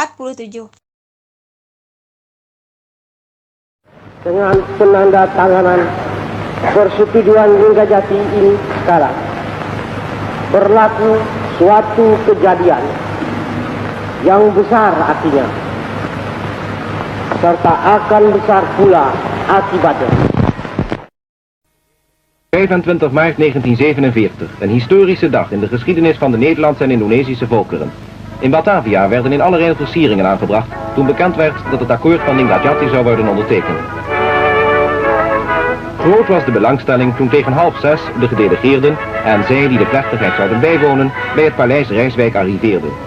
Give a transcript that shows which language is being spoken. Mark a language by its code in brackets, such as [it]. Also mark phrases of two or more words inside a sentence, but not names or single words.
[id] Dengan penandatanganan persetujuan Linggarjati ini sekarang berlaku suatu kejadian yang besar artinya, serta akan besar pula akibatnya. [nl] 25 maart 1947, een historische dag in de geschiedenis van de Nederlandse en Indonesische volkeren. In Batavia werden in allerlei versieringen aangebracht toen bekend werd dat het akkoord van Linggarjati zou worden ondertekend. Groot was de belangstelling toen tegen 5:30 de gedelegeerden en zij die de plechtigheid zouden bijwonen bij het paleis Rijswijk arriveerden.